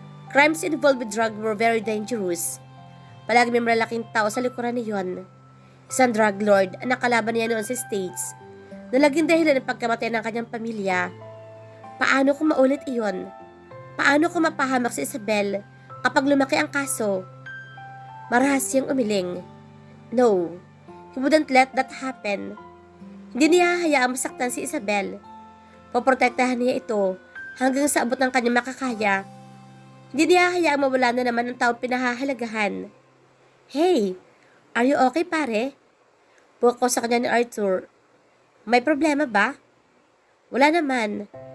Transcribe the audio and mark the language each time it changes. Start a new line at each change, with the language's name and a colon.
English: Crimes involved with drug were very dangerous.
Filipino: Palagi may malalaking tao sa likuran niyon. Isang drug lord ang nakalaban niya noon sa States na naging dahilan ng pagkamatay ng kanyang pamilya. Paano kung maulit iyon? Paano kung mapahamak si Isabel kapag lumaki ang kaso? Marahas siyang umiling.
English: No, he wouldn't let that happen.
Filipino: Hindi niya hayaang masaktan si Isabel. Poprotektahan niya ito hanggang sa abot ng kanyang makakaya. Hindi niya hayaang mawala na naman ang taong pinahahalagahan.
English: Hey, are you okay
Filipino: pare? Buwak ko sa kanya ni Arthur. May problema ba? Wala naman.